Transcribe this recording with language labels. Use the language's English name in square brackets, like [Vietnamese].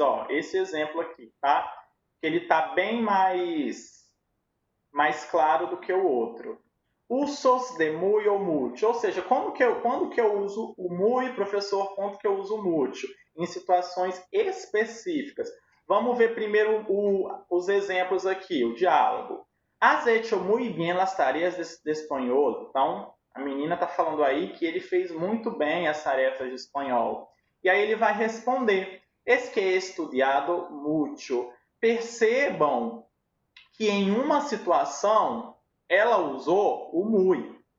[Portuguese] Ó, esse exemplo aqui, tá? Que ele está bem mais claro do que o outro. Usos de muy ou mucho. Ou seja, quando que eu uso o muy, professor, quando que eu uso o mucho? Em situações específicas. Vamos ver primeiro os exemplos aqui, o diálogo. [Spanish] Has hecho muy bien las tareas de espanhol. [Portuguese] Então, a menina está falando aí que ele fez muito bem as tarefas de espanhol. E aí ele vai responder, [Spanish] es que he estudiado mucho. [Portuguese] Percebam que em uma situação ela usou o muy.